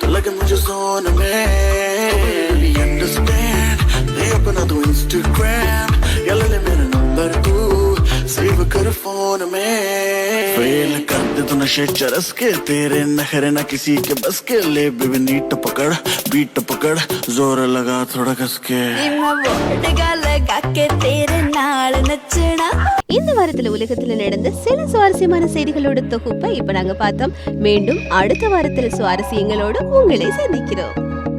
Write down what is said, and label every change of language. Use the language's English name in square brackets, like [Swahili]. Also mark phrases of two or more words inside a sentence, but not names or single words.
[Hindi] चरस के तेरे नखरे न किसी के बस के ले बेबी नीट पकड़ बीट पकड़ जोर लगा थोड़ा कस के [Tamil] இந்த வாரத்துல உலகத்துல நடந்த சில சுவாரஸ்யமான செய்திகளோட தொகுப்பை இப்ப நாங்க பார்த்தோம். மீண்டும் அடுத்த வாரத்துல சுவாரஸ்யங்களோடு உங்களை சந்திக்கிறோம்.